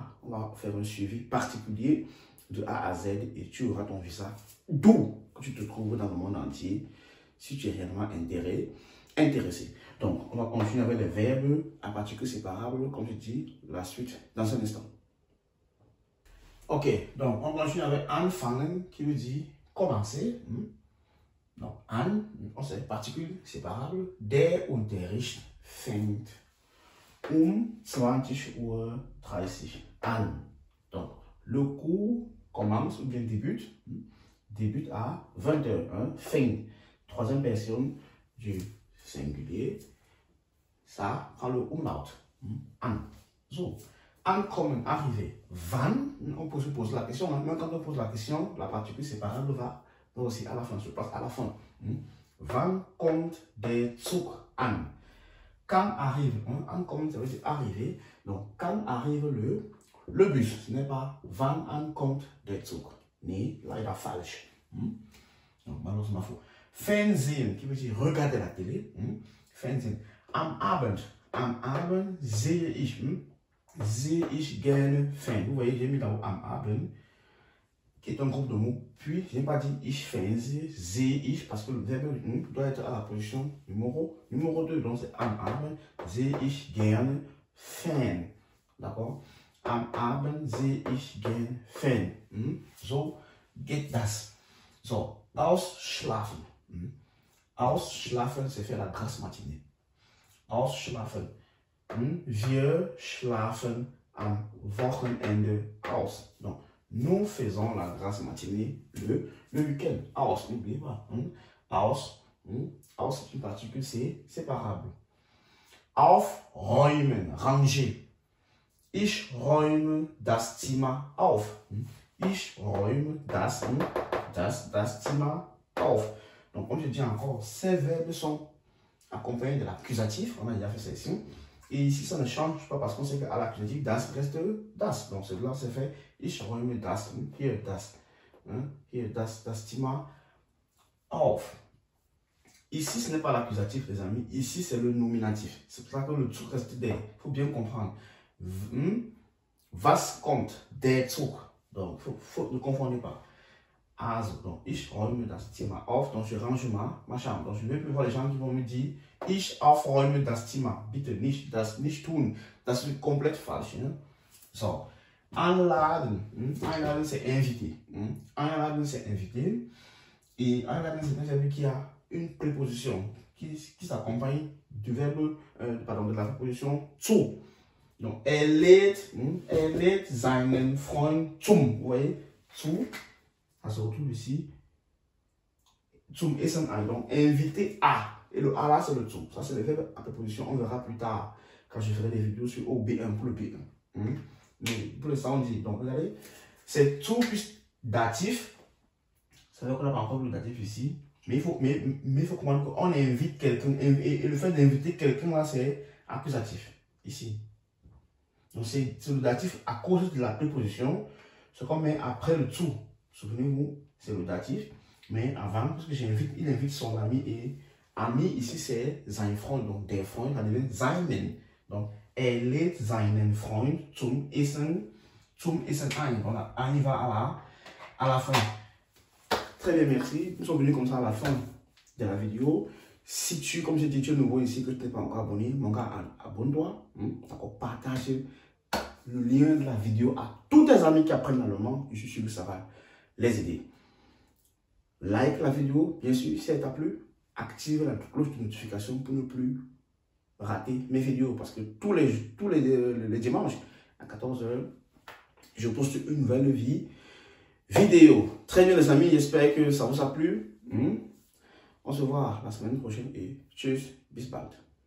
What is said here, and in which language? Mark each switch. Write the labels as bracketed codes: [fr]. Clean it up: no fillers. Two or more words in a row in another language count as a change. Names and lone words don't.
[fr] On va faire un suivi particulier de A à Z et tu auras ton visa d'où que tu te trouves dans le monde entier si tu es réellement intéressé. Donc, on va continuer avec les verbes à particules séparables, comme je dis, la suite dans un instant. Ok, donc on continue avec anfangen qui veut dire commencer. Donc, an, on sait, particules séparables. [de] Der Unterricht fängt 20:30 Uhr an. [fr] Donc, le cours commence ou bien débute à 20h. Fängt, troisième personne du singulier, ça prend le umlaut. [de] An. So, ankommen, [fr] arriver. Wann, on peut se poser la question, même quand on pose la question, la particule séparable va aussi à la fin, se passe à la fin. [de] Wann kommt der Zug an? [fr] Quand arrive, ankommen, ça veut dire arriver. Donc, quand arrive le bus, ce n'est pas [de] wann ankommt der Zug. Nee, leider falsch. [fr] Donc, malheureusement faux. Fernsehen, qui veut dire regarder la télé. Fernsehen. [de] Am Abend sehe ich gerne Fern. [fr] Vous voyez, j'ai mis dans [de] am Abend, [fr] qui est un groupe de mots. Puis, je n'ai pas dit [de] ich fernsehe, sehe ich, [fr] parce que le verbe doit être à la position numéro 2. Donc, c'est [de] am Abend sehe ich gerne Fern. [fr] D'accord? [de] Am Abend sehe ich gerne Fern. So geht das. So, ausschlafen. Ausschlafen, [fr] c'est faire la grasse matinée. [de] Ausschlafen. Wir schlafen am Wochenende aus. [fr] Donc, nous faisons la grasse matinée le week-end. Aus, n'oubliez pas. Aus, c'est une particule séparable. Aufräumen, ranger. [de] Ich räume das Zimmer auf. Ich räume das Zimmer auf. [fr] Donc, comme je dis encore, ces verbes sont accompagnés de l'accusatif. On a déjà fait ça ici. Et ici, ça ne change pas parce qu'on sait qu'à l'accusatif, das reste das. Donc, celui-là, c'est fait. [de] Ich räume das. Hier, das. Hier, das Zimmer auf. [fr] Ici, ce n'est pas l'accusatif, les amis. Ici, c'est le nominatif. C'est pour ça que le Zug reste der. Il faut bien comprendre. [de] Was kommt? Der Zug. [fr] Donc, ne confondez pas. Also, donc, ich räume das Zimmer auf. Donc, je range ma chambre. Donc, je ne vais plus voir les gens qui vont me dire, [de] ich aufräume das Zimmer. Bitte nicht, das nicht tun. Das ist komplett falsch. So, einladen. Einladen, [fr] c'est inviter. Einladen, c'est inviter. Et einladen, c'est un verbe qui a une préposition qui s'accompagne du verbe, de la préposition zu. [de] Donc, lädt seinen Freund zum. [fr] Vous voyez, zu. Ça se retrouve ici. [de] Zum Essen ein. [fr] Donc, inviter à. Et le à là, c'est le zum. Ça, c'est le verbe à préposition. On verra plus tard quand je ferai des vidéos sur OB1 pour le B1. Mais pour l'instant, on dit. Donc, regardez, c'est zu plus datif. Ça veut dire qu'on n'a pas encore le datif ici. Mais il faut comprendre qu'on invite quelqu'un. Et le fait d'inviter quelqu'un là, c'est accusatif. Ici. Donc, c'est le datif à cause de la préposition. Ce qu'on met après le zu. Souvenez-vous, c'est le datif. Mais avant, parce que il invite son ami et ami ici c'est [de] sein Freund, [fr] donc [de] der Freund, [fr] ça devient seinen. [de] Donc, lädt seinen Freund zum Essen ein. [fr] On arrive à la fin. Très bien, merci. Nous sommes venus comme ça à la fin de la vidéo. Si tu, comme j'ai dit, tu es nouveau ici, que tu n'es pas encore abonné, mon gars, abonne-toi. D'accord, partage le lien de la vidéo à tous tes amis qui apprennent l'allemand. Je suis sûr que ça va les aider. Like la vidéo, bien sûr, si elle t'a plu. Active la cloche de notification pour ne plus rater mes vidéos. Parce que tous les dimanches, à 14 h, je poste une nouvelle vidéo. Très bien les amis, j'espère que ça vous a plu. On se voit la semaine prochaine et tchuss, [de] bis bald.